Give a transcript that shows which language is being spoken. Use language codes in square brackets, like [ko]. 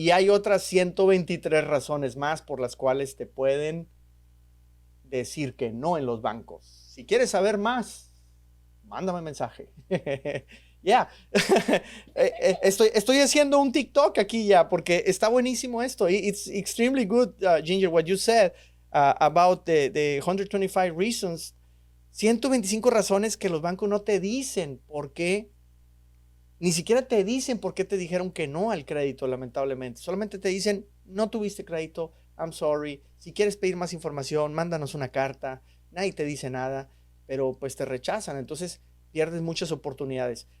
[es] Y hay otras 123 razones más por las cuales te pueden decir que no en los bancos. Si quieres saber más, mándame mensaje. Ya, estoy haciendo un TikTok aquí ya porque está buenísimo esto. [en] It's extremely good, Ginger, what you said about the 125 reasons. [es] 125 razones que los bancos no te dicen por qué. Ni siquiera te dicen por qué te dijeron que no al crédito, lamentablemente. Solamente te dicen, no tuviste crédito, [en] I'm sorry. [es] Si quieres pedir más información, mándanos una carta. Nadie te dice nada, pero pues te rechazan. Entonces pierdes muchas oportunidades.